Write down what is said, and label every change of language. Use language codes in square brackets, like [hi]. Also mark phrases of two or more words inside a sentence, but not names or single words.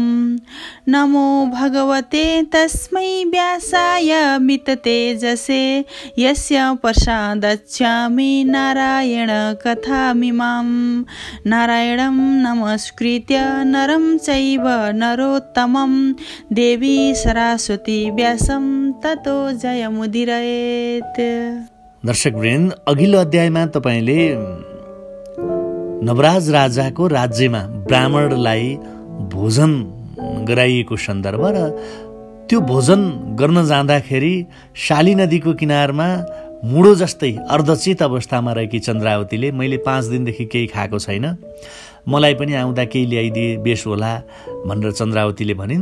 [sa] नमो भगवते तस्मै व्यासाय मिततेजसे यस्य प्रसादच्छामि नारायण कथामिमां नारायणं नमस्कृत्य नरं चैव नरोत्तमं देवी सरस्वती व्यासं ततो जयमुदीरयेत्। [ne] दर्शकवृन्द, अघिल्लो अध्यायमा तपाईले नवराज राजाको राज्यमा ब्राह्मणलाई भोजन गराइएको सन्दर्भ र त्यो भोजन गर्न जाँदाखेरि शाली नदीको किनारमा मुडो जस्तै अर्धचेत अवस्थामा रहेकी चन्द्रावतीले मैले 5 दिनदेखि केही खाएको छैन, मलाई पनि आउँदा केही ल्याइदिए बेस होला भनेर चन्द्रावतीले भनिन्।